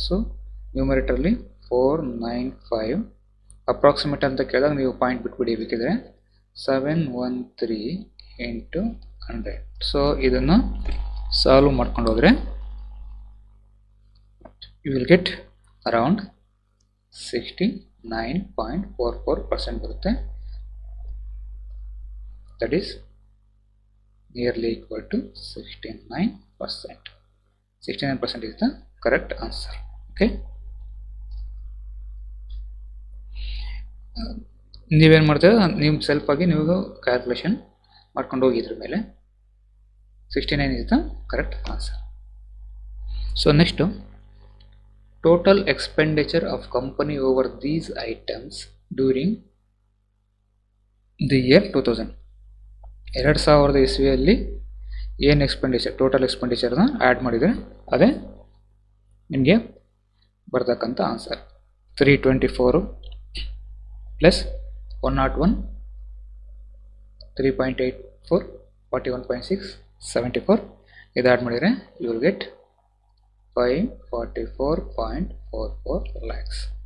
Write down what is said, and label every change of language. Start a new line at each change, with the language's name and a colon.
Kannada: So ನ್ಯೂಮರೇಟರ್ಲಿ 495, approximate ಅಂತ ಕೇಳಿದಾಗ ನೀವು ಪಾಯಿಂಟ್ ಬಿಟ್ಬಿಡಿ, ಬೇಕಿದ್ರೆ 713 into 100. ಸೊ ಇದನ್ನು ಸಾಲ್ವ್ ಮಾಡ್ಕೊಂಡು ಹೋದರೆ
English: you will get around
Kannada: 69.44% ಬರುತ್ತೆ.
English: That is nearly equal to 69%. 69% is the correct answer.
Kannada: Okay, ನೀವೇನು ಮಾಡ್ತೀರ, ನೀವು ಸೆಲ್ಫ್ ಆಗಿ ನೀವು ಕ್ಯಾಲ್ಕುಲೇಷನ್ ಮಾಡ್ಕೊಂಡು ಹೋಗಿ ಇದ್ರ ಮೇಲೆ
English: 69 is the correct answer. So next, total expenditure of company over these items during the year 2000.
Kannada: 2000 ಇಸ್ವಿಯಲ್ಲಿ ಏನು ಎಕ್ಸ್ಪೆಂಡಿಚರ್, ಟೋಟಲ್ ಎಕ್ಸ್ಪೆಂಡಿಚರ್ನ ಆ್ಯಡ್ ಮಾಡಿದರೆ ಅದೇ ನಿಮಗೆ ಬರ್ತಕ್ಕಂಥ ಆನ್ಸರ್. 324 ಪ್ಲಸ್ 101, 3.84, 41.6, 74 ಇದು ಆ್ಯಡ್ ಮಾಡಿದರೆ
English: you will get
Kannada: 544.44 lakhs.